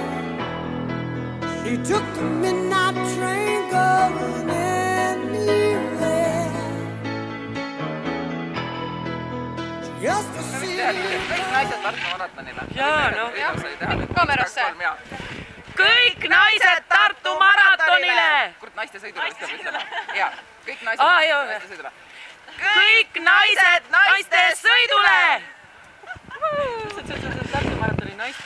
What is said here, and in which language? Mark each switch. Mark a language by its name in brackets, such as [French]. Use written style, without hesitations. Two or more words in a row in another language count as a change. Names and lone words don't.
[English] She took the midnight train going anywhere. Just a [Estonian] kõik naised Tartu maratonile. Jaa, noh. Kaamerasse. Kõik naised Tartu maratonile! Kurt naiste sõidule vist peab ütlema. Jaa, kõik naised naiste sõidule. Kõik naised naiste sõidule! Tartu maratoni naiste.